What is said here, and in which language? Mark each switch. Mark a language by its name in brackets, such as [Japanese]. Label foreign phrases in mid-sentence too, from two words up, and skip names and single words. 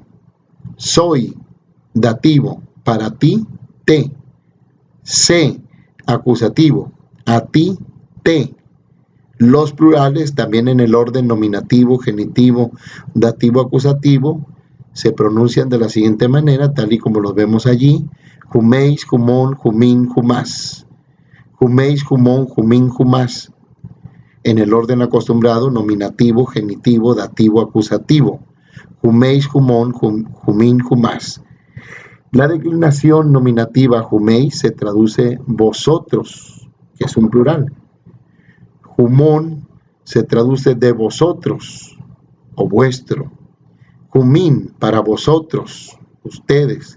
[Spanish] Soy, dativo, para ti, te. Se, acusativo, a ti, te. Los plurales, también en el orden nominativo, genitivo, dativo, acusativo, se pronuncian de la siguiente manera, tal y como los vemos allí: [Greek] ὑμεῖς, ὑμῶν, ὑμῖν, ὑμᾶς. ὑμεῖς, ὑμῶν, ὑμῖν, ὑμᾶς. [Spanish] En el orden acostumbrado, nominativo, genitivo, dativo, acusativo. [Greek] ὑμεῖς, ὑμῶν, ὑμῖν, ὑμᾶς. [Spanish] La declinación nominativa jumeis se traduce vosotros, que es un plural. Jumón se traduce de vosotros o vuestro. Jumín, para vosotros, ustedes.